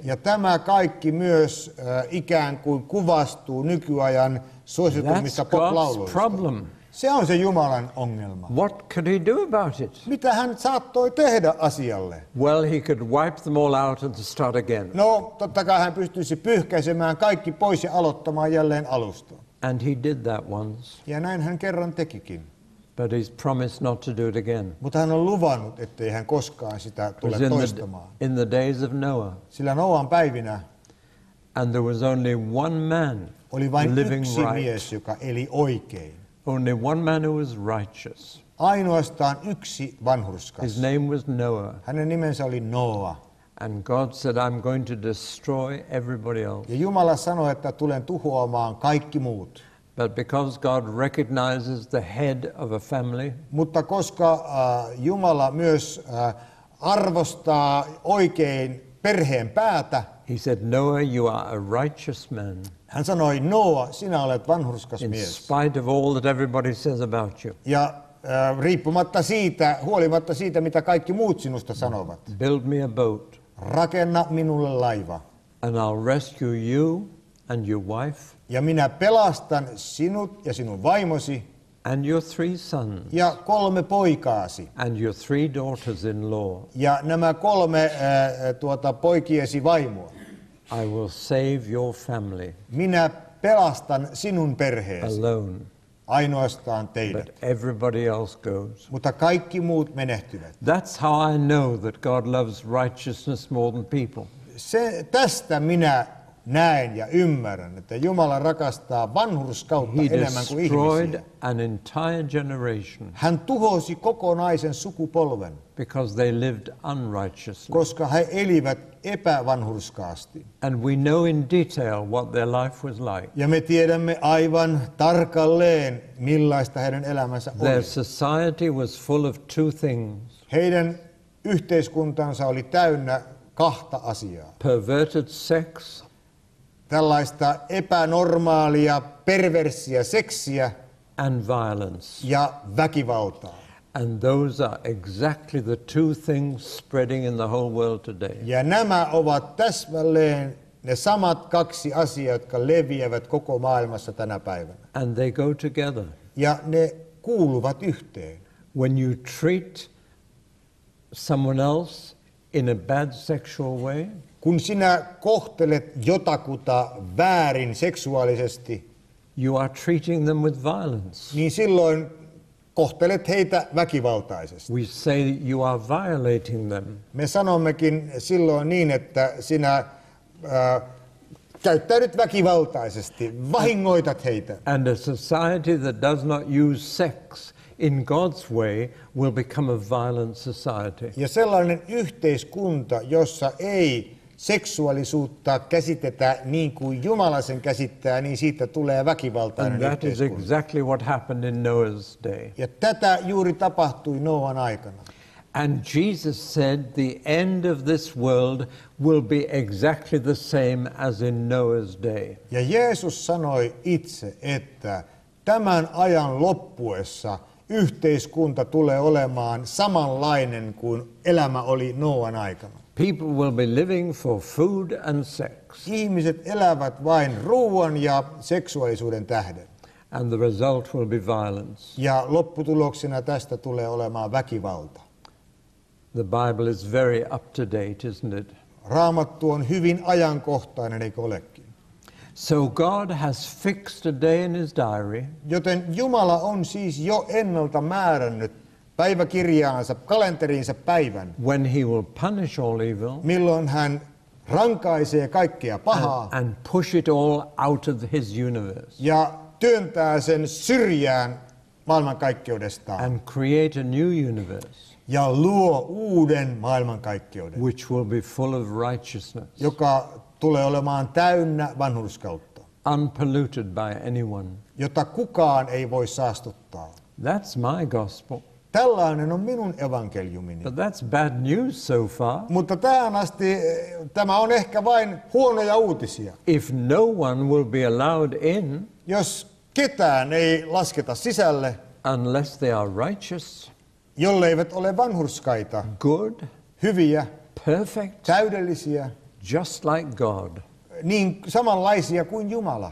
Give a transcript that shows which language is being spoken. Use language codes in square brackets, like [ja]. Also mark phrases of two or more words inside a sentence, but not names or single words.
[fi] Ja tämä kaikki myös ikään kuin kuvastuu nykyajan suosituimmissa [en] That's God's [fi] poplauluissa. [en] problem. [fi] Se on se Jumalan ongelma. [en] What could he do about it? [fi] Mitä hän saattoi tehdä asialle? [en] Well, he could wipe them all out and start again. [fi] No, totta kai hän pystyisi pyyhkäisemään kaikki pois ja aloittamaan jälleen alusta. [en] And he did that once. [fi] Ja näin hän kerran tekikin. [en] But he's promised not to do it again. [fi] Mutta hän on luvannut, ettei hän koskaan sitä tule [en] It was [fi] toistamaan. [en] in the days of Noah. [fi] Sillä Noan päivinä [en] And there was only one man [fi] oli vain [en] living [fi] yksi [en] right. [fi] mies, joka eli oikein. [en] Only one man who was righteous. [fi] Ainoastaan yksi vanhurskas. [en] His name was Noah. [fi] Hänen nimensä oli Noa. [en] And God said, I'm going to destroy everybody else. [fi] Ja Jumala sanoi, että tulen tuhoamaan kaikki muut. [en] But because God recognizes the head of a family, [fi] Mutta koska Jumala myös arvostaa oikein perheen päätä, [en] he said, Noah, you are a righteous man. [fi] hän sanoi, Noa, sinä olet vanhurskas [en] In [fi] mies. [en] spite of all that everybody says about you. [fi] Ja huolimatta siitä, mitä kaikki muut sinusta sanovat, [en] Build me a boat, [fi] rakenna minulle laiva. [en] and I'll rescue you and your wife [fi] Ja minä pelastan sinut ja sinun vaimosi [en] and your 3 sons [fi] ja 3 poikaasi. [en] and your 3 daughters-in-law. [fi] Ja nämä 3 poikiesi vaimoa. [en] I will save your family [fi] Minä pelastan sinun perheesi, [en] alone, [fi] ainoastaan teidät. [en] but everybody else goes. [fi] Mutta kaikki muut menehtyvät. [en] That's how I know that God loves righteousness more than people. [fi] Tästä minä näen ja ymmärrän, että Jumala rakastaa vanhurskautta [en] He [fi] enemmän kuin [en] destroyed [fi] ihmisiä. [en] an entire generation [fi] Hän tuhosi kokonaisen sukupolven, [en] because they lived unrighteously. [fi] koska he elivät epävanhurskaasti. [en] And we know in detail what their life was like. [fi] Ja me tiedämme aivan tarkalleen, millaista heidän elämänsä [en] Their [fi] oli. [en] society was full of 2 things: [fi] Heidän yhteiskuntansa oli täynnä 2 asiaa. [en] perverted sex [fi] Tällaista epänormaalia, perversiä seksiä [en] and violence. [fi] ja väkivaltaa. [en] And those are exactly the 2 things spreading in the whole world today. [fi] Ja nämä ovat täsmälleen ne samat 2 asiaa, jotka leviävät koko maailmassa tänä päivänä. [en] And they go together. [fi] Ja ne kuuluvat yhteen. [en] When you treat someone else in a bad sexual way, [fi] Kun sinä kohtelet jotakuta väärin seksuaalisesti, [en] you are treating them with violence. [fi] niin silloin kohtelet heitä väkivaltaisesti. [en] We say you are violating them. [fi] Me sanommekin silloin niin, että sinä käyttäydyt väkivaltaisesti, vahingoitat heitä. [en] And a society that does not use sex in God's way will become a violent society. [fi] Ja sellainen yhteiskunta, jossa ei seksuaalisuutta käsitetä niin kuin Jumala sen käsittää, niin siitä tulee väkivaltainen [en] And that is [fi] yhteiskunta. [en] exactly what happened in Noah's day. [fi] Ja tätä juuri tapahtui Nooan aikana. [en] And Jesus said the end of this world will be exactly the same as in Noah's day. [fi] Ja Jeesus sanoi itse, että tämän ajan loppuessa yhteiskunta tulee olemaan samanlainen kuin elämä oli Nooan aikana. [en] People will be living for food and sex. [fi] Ihmiset elävät vain ruoan ja seksuaalisuuden tähden. [en] And the result will be violence. [fi] Ja lopputuloksena tästä tulee olemaan väkivalta. [en] The Bible is very up to date, isn't it? [fi] Raamattu on hyvin ajankohtainen, eikö olekin? [en] So God has fixed a day in his diary [fi] Joten Jumala on siis jo ennalta määrännyt päiväkirjaansa, kalenteriinsa päivän, [en] when he will punish all evil [fi] milloin hän rankaisee kaikkea pahaa [en] and push it all out of his universe [fi] ja työntää sen syrjään maailmankaikkeudestaan [en] and create a new universe [fi] ja luo uuden maailmankaikkeuden, [en] which will be full of righteousness, [fi] joka tulee olemaan täynnä vanhurskautta, [en] unpolluted by anyone. [fi] jota kukaan ei voi saastuttaa. [en] That's my gospel. [fi] Tällainen on minun evankeliumini. [en] But that's bad news so far. [fi] Mutta tähän asti tämä on ehkä vain huonoja uutisia. [en] If no one will be allowed in [fi] Jos ketään ei lasketa sisälle, [en] unless they are righteous, [fi] jolleivät ole vanhurskaita, [en] good, [fi] hyviä, [en] perfect, [fi] täydellisiä, [en] just like God. [fi] niin samanlaisia kuin Jumala,